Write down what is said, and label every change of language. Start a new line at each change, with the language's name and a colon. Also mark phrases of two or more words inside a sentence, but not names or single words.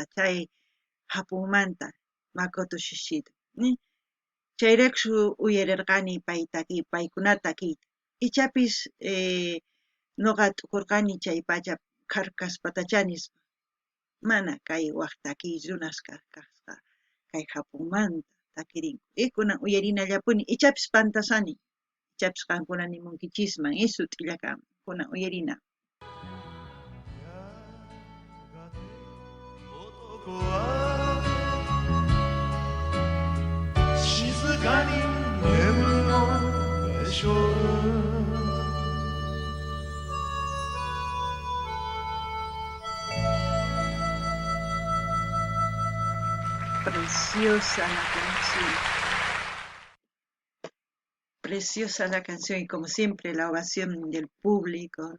Quechua: chay Japonmanta Makoto Shishida chayrakshu uyarirqani paykunata takiyta ichapis nuqa t'ukurqani chay pacha Carcas patachanispa mana kay waq takiy runas kasqa kay Japonmanta takirinku kunan uyarinallapuni ichapis pantasani ichapis qankuna nimunkichisman sut'illakama kunan uyarina.
Japanese: 男はかに眠るのでしょう。
Spanish: Preciosa la canción, preciosa la canción y como siempre la ovación del público, ¿no?